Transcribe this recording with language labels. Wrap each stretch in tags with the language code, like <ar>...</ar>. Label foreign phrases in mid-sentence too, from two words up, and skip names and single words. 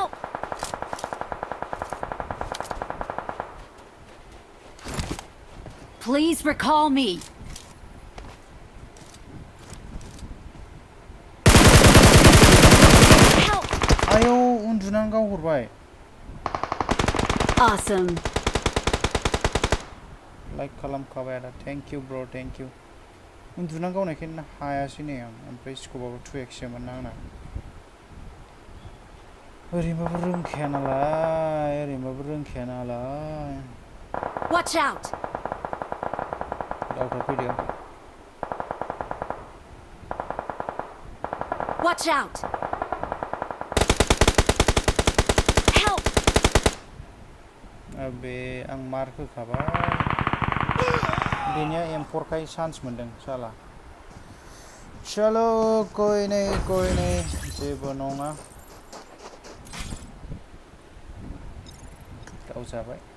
<en>Please recall me.</en> <brx>आयौ उन्दुनानै गावहरबाय</brx> <en>Awesome.</en> <brx>लाइक खालामखाबाय आदा</brx> <en>thank you</en> <brx>ब्र</brx> <en>thank you</en> <brx>उन्दुनानै गावनायखायनो हायासै नै आं ओमफ्राय स्कपआबो 2x मोन आंना ओरैनोबाबो रोंखाया नालाय</brx> <en>Watch out.</en> <brx>दावथा फैदो</brx> <en>Watch out. Help.</en> <brx>बे आं मार्क होखाबाय बेनिया M4 खाय चान्स मोनदों</brx> <hi>साला चलो कोई नहीं</hi> <brx>जेबो नङा गावजाबाय</brx>